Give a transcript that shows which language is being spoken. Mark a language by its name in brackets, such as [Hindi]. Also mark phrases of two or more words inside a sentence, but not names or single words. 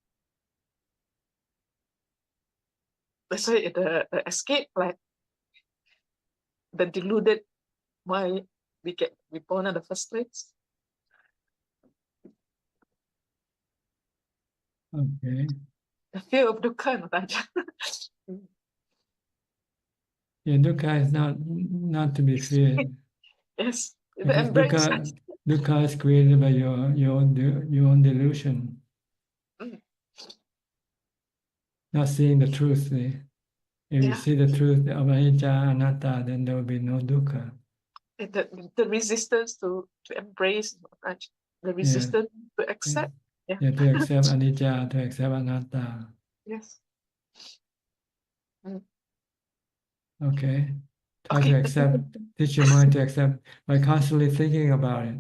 [English] That's why the escape, like the deluded why we get reborn in the first place. Okay. The fear of dukkha, Danaja. Yeah, dukkha is not to be feared. Yes, the Because embrace. dukkha is created by your own delusion. Not seeing the truth. See? If you see the truth of [Pali] anicca, anatta, [English] then there will be no dukkha. The resistance to embrace, the resistance to accept. Yeah, to accept anicca, to accept anatta. Yes. Okay. Try to accept, teach your mind to accept by constantly thinking about it.